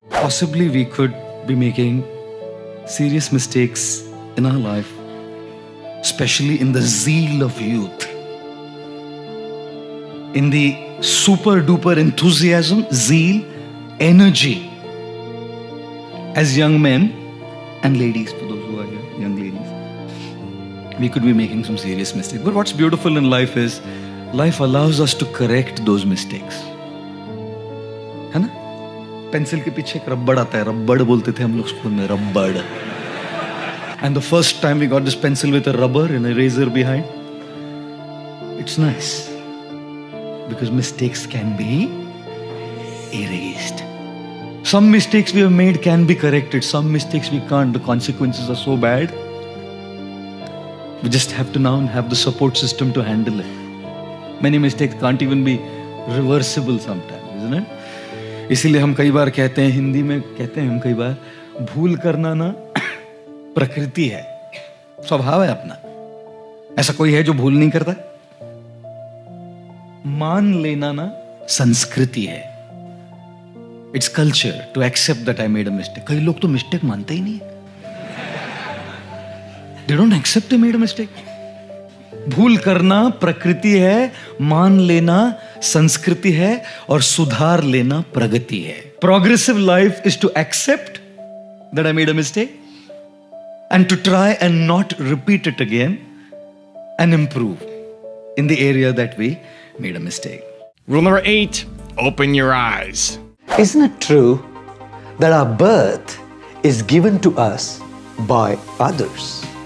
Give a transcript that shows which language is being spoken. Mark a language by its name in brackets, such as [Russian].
[English] Possibly we could be making serious mistakes in our life, especially in the zeal of youth, in the super duper enthusiasm, zeal, energy. As young men and ladies, for those who are here, young ladies, we could be making some serious mistakes. But what's beautiful in life is, life allows us to correct those mistakes. [Hindi] है ना? Pencil के पीछे एक रबड़ आता है, रबड़ बोलते थे हम लोग स्कूल में, रबड़. [English] And the first time we got this pencil with a rubber and a razor behind, it's nice, because mistakes can be erased. Some mistakes we have made can be corrected, some mistakes we can't. The consequences are so bad. We just have to now have the support system to handle it. Many mistakes can't even be reversible sometimes, isn't it? [Hindi] इसीलिए हम कई बार कहते हैं, हिंदी में कहते हैं हम कई बार, भूल करना ना प्रकृति है, स्वभाव है अपना. ऐसा कोई है जो भूल नहीं करता? मान लेना ना संस्कृति है. [English] It's culture to accept that I made a mistake. [Hindi] कई लोग तो मिस्टेक मानते ही नहीं है. [English] They don't accept they made a mistake. [Hindi] भूल करना प्रकृति है, मान लेना संस्कृति है, और सुधार लेना प्रगति है. [English] Progressive life is to accept that I made a mistake and to try and not repeat it again and improve in the area that we made a mistake. Rule number 8, open your eyes. Isn't it true that our birth is given to us by others?